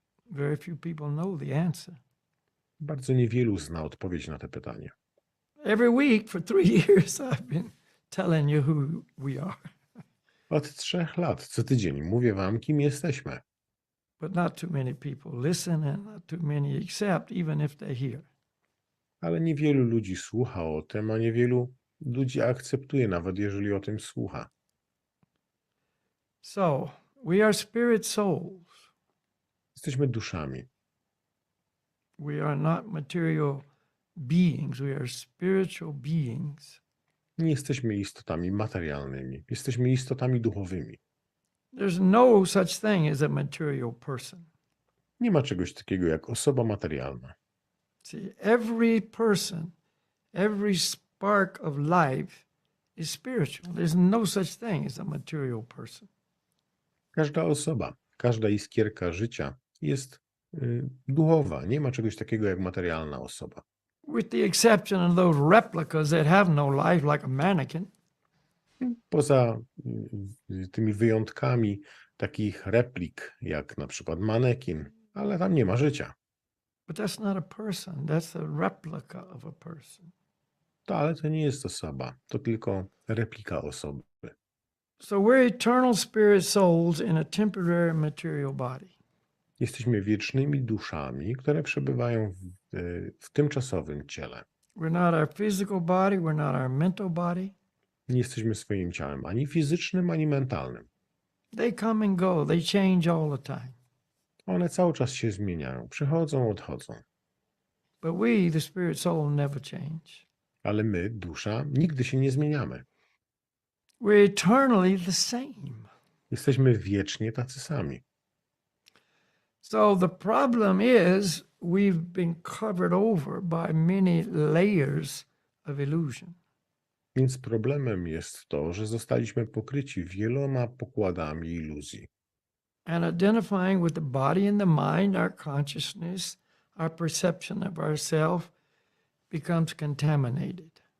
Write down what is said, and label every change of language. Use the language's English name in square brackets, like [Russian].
[English] Very few people know the answer. [Polish] Bardzo niewielu zna odpowiedź na to pytanie. [English] Every week for 3 years, I've been telling you who we are. [Polish] Od 3 lat, co tydzień mówię wam, kim jesteśmy. [English] But not too many people listen and not too many accept, even if they hear. [Polish] Ale niewielu ludzi słucha o tym, a niewielu ludzi akceptuje, nawet jeżeli o tym słucha. [English] So, we are spirit souls. [Polish] Jesteśmy duszami. [English] We are not material beings. We are spiritual beings. [Polish] Nie jesteśmy istotami materialnymi. Jesteśmy istotami duchowymi. [English] There's no such thing as a material person. [Polish] Nie ma czegoś takiego jak osoba materialna. [English] See, every person, every spark of life is spiritual. There's no such thing as a material person. [Polish] Każda osoba, każda iskierka życia jest duchowa. Nie ma czegoś takiego jak materialna osoba. [English] With the exception of those replicas that have no life, like a mannequin. [Polish] Poza tymi wyjątkami takich replik, jak na przykład manekin, ale tam nie ma życia. [English] But that's not a person. That's a replica of a person. [Polish] Ale to nie jest osoba, to tylko replika osoby. [English] So we're eternal spirit souls in a temporary material body. [Polish] Jesteśmy wiecznymi duszami, które przebywają w tymczasowym ciele. [English] We're not our physical body. We're not our mental body. [Polish] Nie jesteśmy swoim ciałem ani fizycznym, ani mentalnym. [English] They come and go. They change all the time. [Polish] One cały czas się zmieniają, przychodzą, odchodzą. [English] But we, the spirit soul, never change. [Polish] Ale my, dusza, nigdy się nie zmieniamy. [English] We're eternally the same. [Polish] Jesteśmy wiecznie tacy sami. [English] So the problem is we've been covered over by many layers of illusion. [Polish] Więc problemem jest to, że zostaliśmy pokryci wieloma pokładami iluzji. [English] And identifying with the body and the mind, our consciousness, our perception of ourself becomes contaminated.